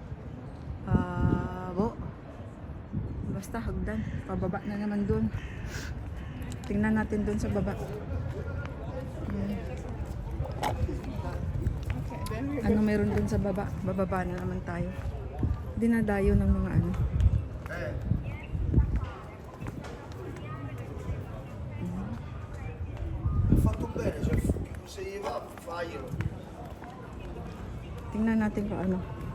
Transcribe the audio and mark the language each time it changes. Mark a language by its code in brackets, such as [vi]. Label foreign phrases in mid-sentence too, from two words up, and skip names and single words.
[tl] Basta hagdan. Pababa na naman dun. Tingnan natin dun sa baba. Ano meron dun sa baba? Bababa na naman tayo. Dinadayo ng mga ano. [it] Fatto bene, cioè, se gli va, faglielo. [tl] Tingnan natin kung ano.